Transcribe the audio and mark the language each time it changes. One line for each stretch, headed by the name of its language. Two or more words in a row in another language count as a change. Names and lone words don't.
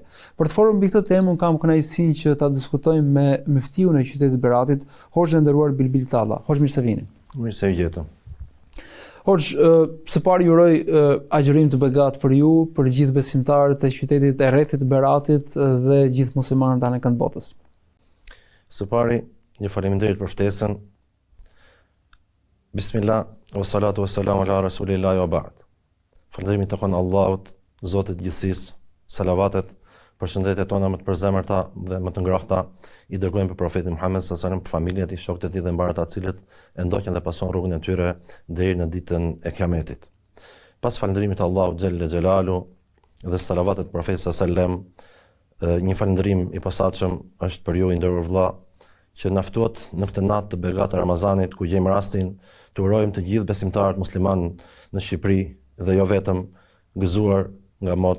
Albanian: Për të folur mbi këtë temë, kam kënaqësinë që ta diskutojmë me muftiun e qytetit Beratit, Hoxhën e nderuar Bilbil Talla. Hoxh, mirë se vini. Mirë se vjetëm. Hoxh, së pari ju uroj agjërim të begat për ju, për gjithë besimtarët e qytetit e rrethit Beratit dhe gjithë muslimanët anë kënd botës. Së pari, një faleminderit për ftesën.
Arabic: بسم الله، والصلاة والسلام على رسول الله وبعد.
Albanian: Falënderimi të konë Allahut, Zotit gjithësisë, salavatet, përshëndetjet tona më të përzemërta dhe më të ngrohta i dërgojmë për profetin Muhammed
Arabic: صلى الله عليه وسلم,
Albanian: për familjet i shokët e tij dhe mbarët ata cilët e ndoqën dhe pason rrugën e tyre deri në ditën e Kiametit. Pas falënderimit të Allahut
Arabic: جل جلاله
Albanian: dhe salavatet profetit
Arabic: صلى الله عليه وسلم,
Albanian: një falënderim i posaçëm është për ju i nderuar vëlla, që na ftuat në këtë natë të begatë të Ramazanit, ku gjejmë rastin të urojmë të gjithë besimtarët musliman në Shqipëri dhe jo vetëm, gëzuar nga